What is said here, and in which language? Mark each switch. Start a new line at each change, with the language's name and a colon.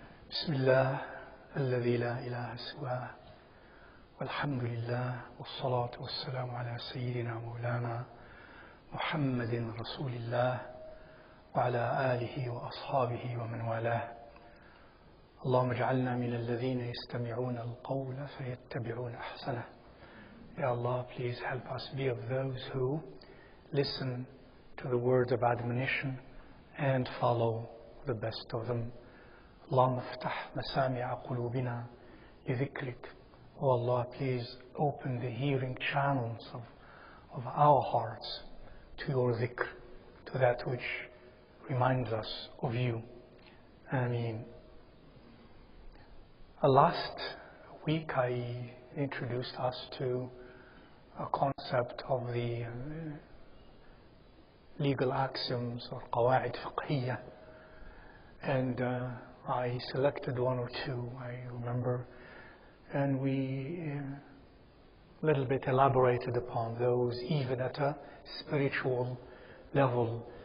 Arabic: بسم الله الذي لا إله سواه، والحمد لله والصلاة والسلام على سيدنا مولانا محمد رسول الله وعلى آله وأصحابه ومن والاه. اللهم اجعلنا من الذين يستمعون القول فيتبعون أحسنه.
English: Ya Allah, please help us be of those who listen to the words of admonition and follow the best of them.
Arabic: اللهم افتح مسامع قلوبنا لذكرك.
English: Oh Allah, please open the hearing channels of our hearts to your dhikr, to that which reminds us of you. Ameen. Last week I introduced us to a concept of the legal axioms or قواعد فقهية, and I selected one or two, I remember, and we a little bit elaborated upon those even at a spiritual level.